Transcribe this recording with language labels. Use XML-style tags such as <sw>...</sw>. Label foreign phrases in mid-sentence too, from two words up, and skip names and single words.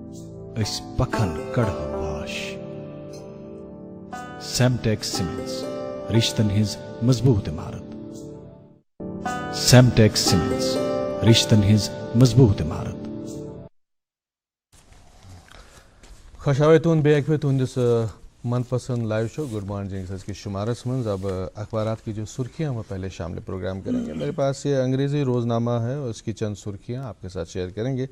<ks>أسۍ پکھن کڑہو واش سیمٹیک سیمنٹس رشتن ہز مضبوط عمارت. سیمٹیک سیمنٹس رشتن ہز مضبوط عمارت. خوش آئے تہد بیک پہ تہندس من پسند</ks> <en>live show good morning</en> <ks>کی شمارس من.</ks> <ur>اب اخبارات کی جو سرخیاں وہ پہلے شامل پروگرام کریں گے. میرے پاس یہ انگریزی روزنامہ ہے اور اس کی چند سرخیاں آپ کے ساتھ شیئر کریں گے.</ur>